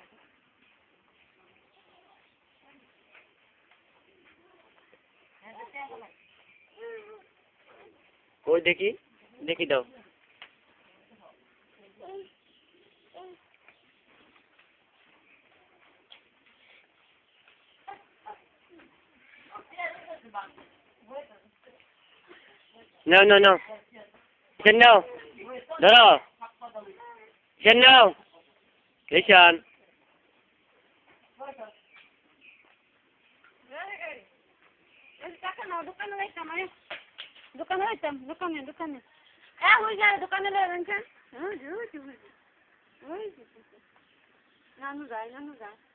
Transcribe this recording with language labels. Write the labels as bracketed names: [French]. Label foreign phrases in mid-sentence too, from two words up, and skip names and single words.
[Bangla] ওই দেখি দেখি দাও [English] No, no, no. [Vietnamese] Chân đâu? Đó đâu? Chân đâu? Cái chân. [Bangla] দোকানে যাইতাম দোকানে ওই যায় দোকানে নানু যায় নানু যায়